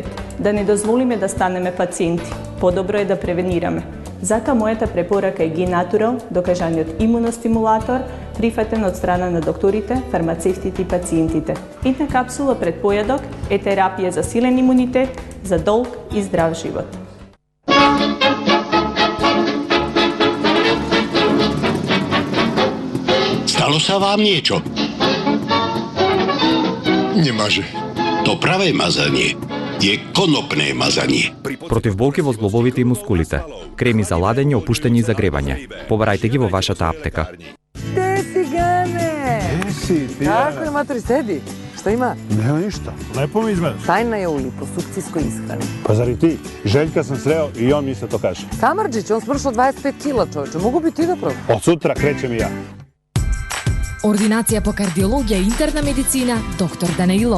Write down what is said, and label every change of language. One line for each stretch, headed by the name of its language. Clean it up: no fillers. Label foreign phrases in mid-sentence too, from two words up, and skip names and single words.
Macedonian: Да не дозволиме да станеме пациенти, подобро е да превенираме. Затоа мојата препорака е Г-Натурал, докажаниот имуностимулатор, прифатен од страна на докторите, фармацевтите и пациентите. Една капсула пред појадок е терапија за силен имунитет, за долг и здрав живот.
Slovak: Stalo sa vám niečo? Nemáže. To pravé mazanie je konopné mazanie.
Macedonian: Против болки во зглобовите и мускулите. Креми за ладење, опуштање и загревање. Побарајте ги во вашата аптека. Те си, Гане! Си, ти Како е, матери, седи?
Serbian: Šta ima? Nema ništa. Lepo mi izgledaš. Tajna je u liposukcijskoj ishrani. Pa zar i ti? Željka sam sreo i on mi isto to kaže. Samardžić, on smršao 25 kila, čovječe. Mogu bi ti da probam? Od sutra krećem i ja.
Macedonian: Ординација по кардиологија и интерна медицина, доктор Данаилов.